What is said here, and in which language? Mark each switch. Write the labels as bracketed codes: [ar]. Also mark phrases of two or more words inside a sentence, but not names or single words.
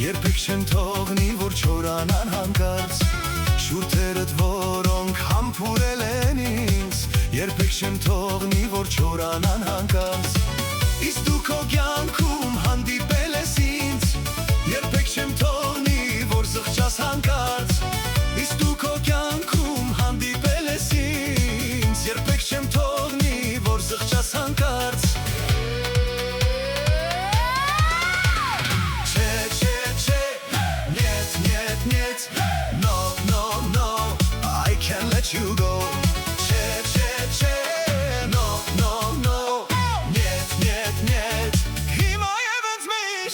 [hy] երբեք չեմ թողնի, որ չորանան հանկարծ շուրթերդ, որոնք համբուրել են ինձ, երբեք չեմ թողնի, որ չորանան հանկարծ Իսկ դու քո կյանքում հանդիպել ես ինձ, երբեք չեմ թողնի, որ զղջաս հանկարծ Իսկ դու քո կյանքում հանդիպել ես ինձ, երբեք չեմ թողնի, որ զղջաս հանկարծ Չէ, չէ, չէ, [ru] нет, нет, нет, [en] no, no, no, I can't let you go [hy] Չէ, չէ, չէ, [en] no, no, no, [ru] нет, нет, нет, [hy] հիմա և ինձ միշտ